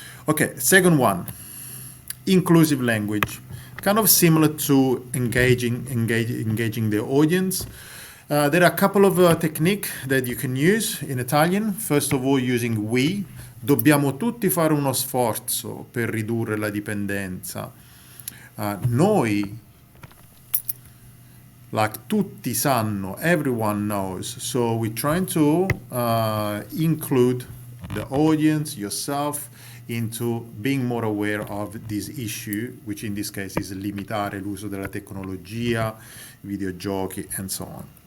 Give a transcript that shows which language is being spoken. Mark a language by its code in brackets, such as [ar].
[en] Okay, second one, inclusive language, kind of similar to engaging the audience. There are a couple of techniques that you can use in Italian. First of all, using we. [it] Dobbiamo tutti fare uno sforzo per ridurre la dipendenza. Noi, [en] like [it] tutti sanno, [en] everyone knows. So we're trying to include the audience, yourself, into being more aware of this issue, which in this case is [it] limitare l'uso della tecnologia, videogiochi, [en] and so on.